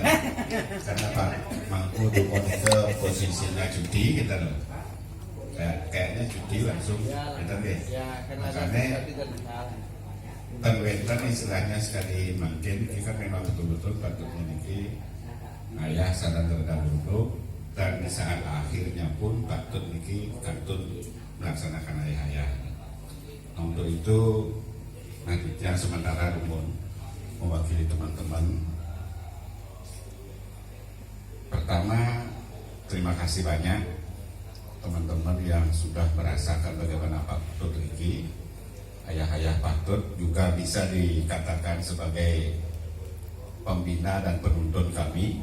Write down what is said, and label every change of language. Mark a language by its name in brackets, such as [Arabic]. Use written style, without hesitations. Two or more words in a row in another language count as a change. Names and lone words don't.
[Indonesian] Karena Pak Mangku Lumun ke posisinya cuti kita loh. Kayaknya cuti langsung kita deh. Makanya terwenten istilahnya sekali mungkin kita memang betul-betul patutnya niki ayah sadar terdahulu dan di saat akhirnya pun patut [Balinese] niki kantun [Indonesian] melaksanakan ayah-ayah. Untuk itu nantinya sementara Lumun mewakili teman-teman. Pertama, terima kasih banyak teman-teman yang sudah merasakan bagaimana Pak Patut niki ayah-ayah Patut juga bisa dikatakan sebagai pembina dan penuntun kami.